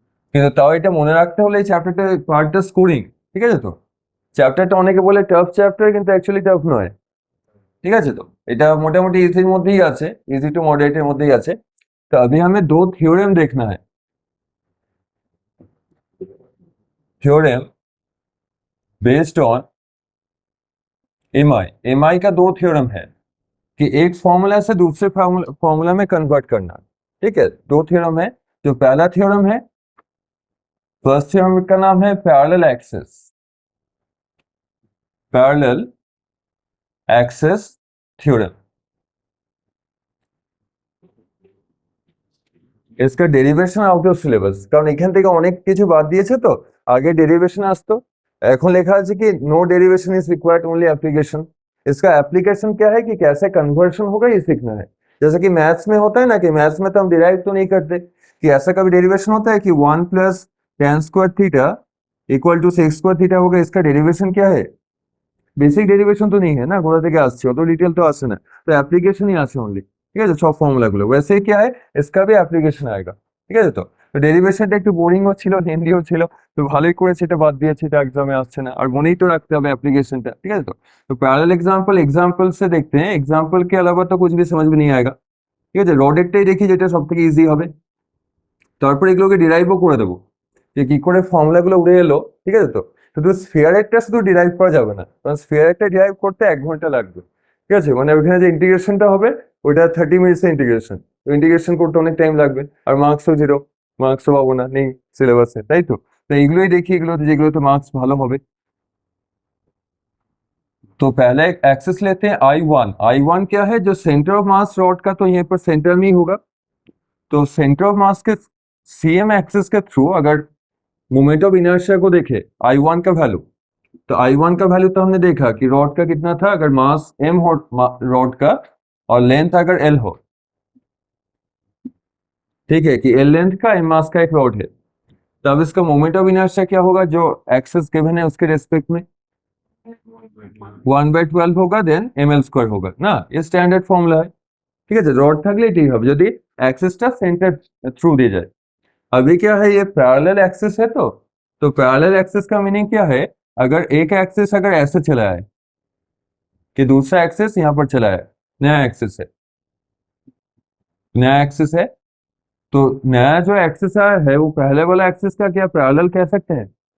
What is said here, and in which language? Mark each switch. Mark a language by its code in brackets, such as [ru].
[bn] কিন্তু তাও এটা মনে রাখতে হলে এই চ্যাপ্টারটা পার্টটা স্কোরিং, ঠিক আছে তো? চ্যাপ্টারটা অনেকে বলে টাফ চ্যাপ্টার, কিন্তু অ্যাকচুয়ালি টাফ নয়, ঠিক আছে तो এটা मोटामोटी इजी মধ্যেই আছে, इजी टू मॉडरेट মধ্যেই আছে। [hi] तो अभी हमें दो थ्योरम देखना है। थ्योरम बेस्ड ऑन एम आई का दो थ्योरम है कि एक फॉर्मूला से दूसरे फॉर्मूला में कन्वर्ट करना, ठीक है? दो थ्योरम है। जो पहला थ्योरम है, फर्स्ट थ्योरम का नाम है parallel access, parallel access theorem. इसका डेरिवेशन आउट ऑफ सिलेबास, [bn] কারণ এখান থেকে অনেক কিছু বাদ দিয়েছে, তো আগে डेरिवेशन আসতো, এখন লেখা আছে कि [en] No derivation is required, only application. [hi] इसका एप्लीकेशन क्या है कि कैसे कन्वर्शन होगा ये सीखना है। जैसे कि मैथ्स में होता है ना, कि मैथ्स में तो हम डिराइव तो नहीं करते, कि ऐसा कभी डेरिवेशन होता है कि 1 plus tan square theta equal to sec square theta होगा, इसका डेरिवेशन क्या है? [bn] বেসিক ডেরিভেশন তো নেই है ना, কোথা থেকে আসছে অত ডিটেল তো আসে না, তো অ্যাপ্লিকেশন ही আছে ओनली, ঠিক আছে? সব ফর্মুলা গুলো [hi] वैसे ही क्या है, इसका भी एप्लीकेशन आएगा, ঠিক আছে তো? [bn] তো ডেরিভেশনটা একটু বোরিংও ছিল, হিন্দিও ছিল, তো ভালোই করেছে এটা বাদ দিয়েছে, এটা एग्जाम में আসছে না, আর মনেই তো রাখতে হবে एप्लीकेशनটা, ठीक है? [hi] तो पैरेलल एग्जांपल से देखते हैं, एग्जांपल के अलावा तो कुछ भी समझ में नहीं आएगा, [bn] ঠিক আছে? রডেরটাই দেখি যেটা সবথেকে ইজি হবে, তারপর এগুলোকে ডিরাইভও করে দেবো, যে কি করে ফর্মুলা গুলো উড়ে এলো, ঠিক আছে তো? শুধু স্ফিয়ারেরটা শুধু ডিরাইভ করা যাবে না, কারণ স্ফিয়ারেরটা ডিরাইভ করতে 1 ঘন্টা লাগবে, ঠিক আছে? মানে ওখানে যে ইন্টিগ্রেশনটা হবে ওইটা 30 মিনিটস ইন্টিগ্রেশন, তো ইন্টিগ্রেশন করতে অনেক টাইম লাগবে, আর মার্কসও 0, মার্কসও পাবো না, নেই সিলেবাসে, তাই তো? তো এইগুলোই দেখি, এগুলোতে যেগুলোতে মার্কস ভালো হবে। [hi] तो पहला एक एक्सिस लेते हैं I1 क्या है, जो सेंटर ऑफ मास रॉड का, तो यहीं पर सेंटर में ही होगा, तो सेंटर ऑफ मास के सीएम एक्सिस के थ्रू अगर मोमेंट ऑफ इनर्शिया को देखे I1 का वैल्यू, तो I1 का वैल्यू तो हमने देखा कि रॉड का कितना था, अगर मास m हो रॉड का और लेंथ अगर l हो, ठीक है, कि l लेंथ का m मास का एक रॉड है, तब इसका मोमेंट ऑफ इनर्शिया क्या होगा, जो एक्सिस गिवन है उसके रेस्पेक्ट में 1/12 होगा, देन ml² होगा ना, ये स्टैंडर्ड फॉर्मूला है, [bn] ঠিক আছে? রড থাকলে এটাই হবে যদি অ্যাক্সিসটা সেন্টার थ्रू [hi] दी जाए। अभी क्या है, ये पैरेलल एक्सिस है, तो पैरेलल एक्सिस का मीनिंग क्या है, अगर एक एक्सिस अगर ऐसे चला है कि दूसरा एक्सिस यहाँ पर चला है, नया एक्सिस है, नया एक्सिस है, तो नया जो एक्सिस है वो पहले वाला एक्सिस का क्या पैरेलल कह सकते हैं?